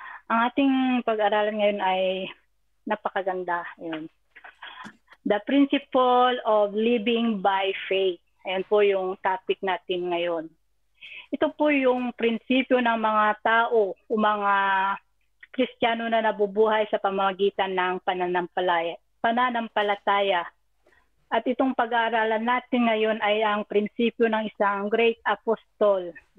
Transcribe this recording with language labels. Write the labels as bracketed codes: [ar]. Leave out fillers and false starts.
[tl] Ang ating pag-aralan ngayon ay napakaganda. Ayan. [en] The principle of living by faith. [tl] Ayan po yung topic natin ngayon. Ito po yung prinsipyo ng mga tao o mga Kristiyano na nabubuhay sa pamamagitan ng pananampalataya. At itong pag-aaralan natin ngayon ay ang prinsipyo ng isang [en] great [tl] apostol.